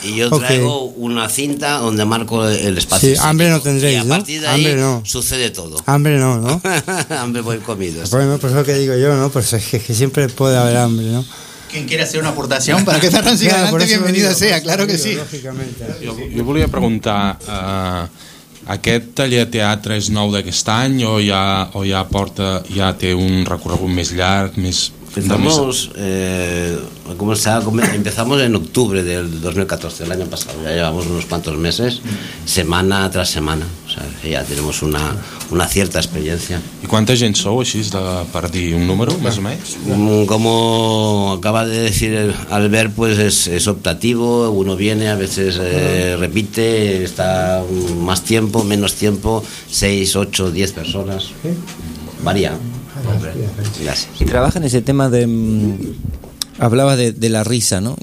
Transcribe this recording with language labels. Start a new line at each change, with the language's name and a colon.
Spanish: Y yo traigo una cinta donde marco el espacio. Sí, hambre no tendréis, ¿no? Y a partir de hambre ahí no. Sucede todo. Hambre no, ¿no? Hambre voy comido. Bueno, pues lo que digo yo, ¿no? Pues es que siempre puede haber hambre, ¿no? Quien quiera hacer una aportación para que Ferran siga adelante, bienvenido sea, claro que sí.
Catalan: Yo volia preguntar, aquest taller de teatre és nou d'aquest any o ja porta, ja té un recorregut més llarg, més...
Spanish: Empezamos en octubre del 2014, el año pasado, ya llevamos unos cuantos meses, semana tras semana, o sabes, ja tenemos una cierta experiencia. ¿Y cuánta
Catalan: gent sou així, de, per dir un número, més o menys?
Spanish: Como acaba de decir Albert, pues es optativo, uno viene, a veces repite, está más tiempo, menos tiempo, 6, 8, 10 personas, varía. Gracias. Y trabaja en ese tema de... Hablaba de la risa, ¿no?